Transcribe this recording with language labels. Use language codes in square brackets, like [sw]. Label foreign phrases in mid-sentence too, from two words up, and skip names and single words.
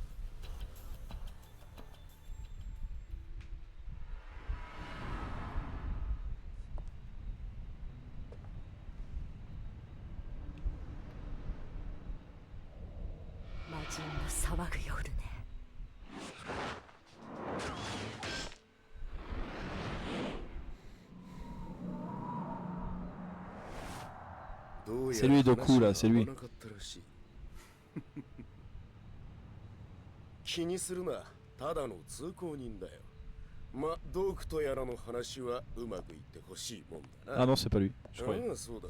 [ja] 魔人の騒ぐ夜ね。 [fr] C'est lui Doku là, c'est lui. [ja] 気にするな、ただの通行人だよ。ま、ドークとやらの話はうまくいってほしいもんだな。 [fr] Ah non, c'est pas lui. Je croyais. [ja] ああ、そうだ。